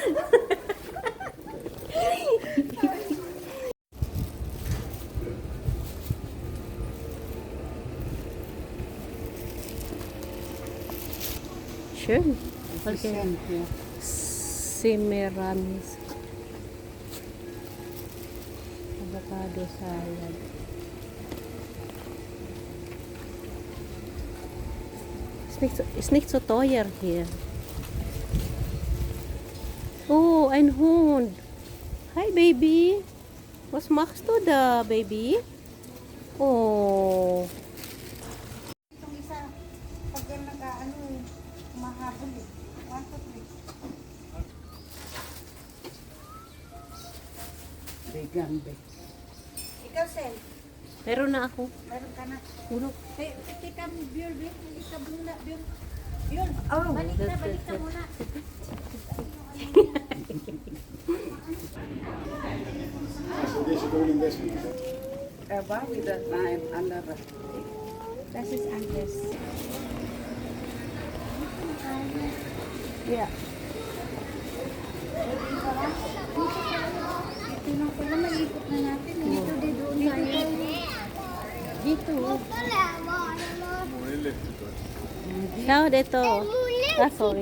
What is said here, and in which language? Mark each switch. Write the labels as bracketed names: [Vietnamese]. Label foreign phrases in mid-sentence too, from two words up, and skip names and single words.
[English] Sure. Okay. Semiramis. Avocado salad. [German] Ist nicht so teuer hier. Oh, ein Hund. Hi, Baby. Was machst du da, Baby? Oh. [Filipino] Itong isa, pag yan nag-ano, mahabol eh. 1, 2, 3. Vegan be. Ikaw, Sel, Meron na ako. meron ka na. Puno. Teka, beer, beer. Balik ka muna, beer. Yun. Oh, balik ka muna. [English] Eva with the knife under the [German] Das ist anders. [English] Yeah. [Filipino] Ito lang pala, mag-ikot na natin. Dito, doon tayo. Dito. Ciao, dito. [English] Ah, sorry.